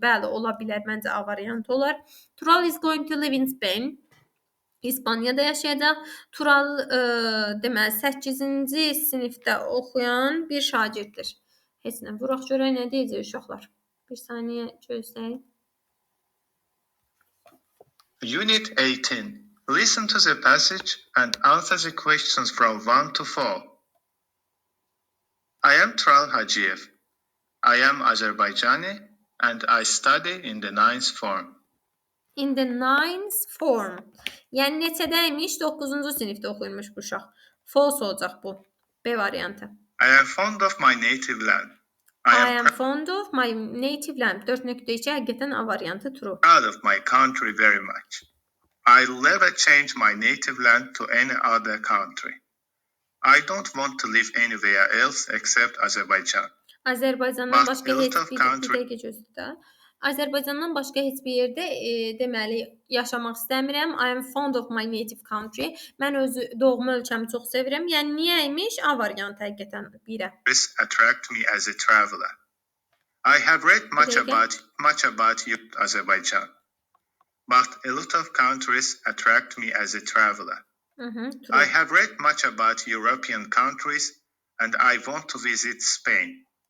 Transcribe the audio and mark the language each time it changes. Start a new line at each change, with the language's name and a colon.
Azerbaijani: Bəli, ola bilər, məncə A variantı olar.
English: Tural is going to live in Spain.
Azerbaijani: İspaniyada yaşayacaq. Tural deməli 8-ci sinifdə oxuyan bir şagirddir. Heç nə, vuraq görək nə deyəcək uşaqlar. Bir saniyə gözləyin.
English: Unit 18. Listen to the passage and answer the questions from 1 to 4. I am Tural Hacıyev. I am Azerbaijani and I study in the 9th form. In the 9th form.
Azerbaijani: Yəni neçədəymiş? 9-cu sinifdə oxuyurmuş bu uşaq. False olacaq bu. B variantı.
English: I am fond of my native land. I am fond of my native land.
Azerbaijani: 4.2 həqiqətən A variantı true.
English: Proud of my country very much. I'll never change my native land to any other country. I don't want to live anywhere else except Azerbaijan.
Azerbaijani: Azərbaycandan başqa heç bir dəqiqə gözlə. Azərbaycandan başqa heç bir yerdə deməli yaşamaq istəmirəm.
English: I am fond of my native country.
Azerbaijani: Mən öz doğma ölkəmi çox sevirəm. Yəni niyəymiş? A variantı həqiqətən birə.
English: This attract me as a traveler. I have read much about you, Azerbaijan. But a lot of countries attract me as a traveler. I have read much about European countries and I want to visit Spain.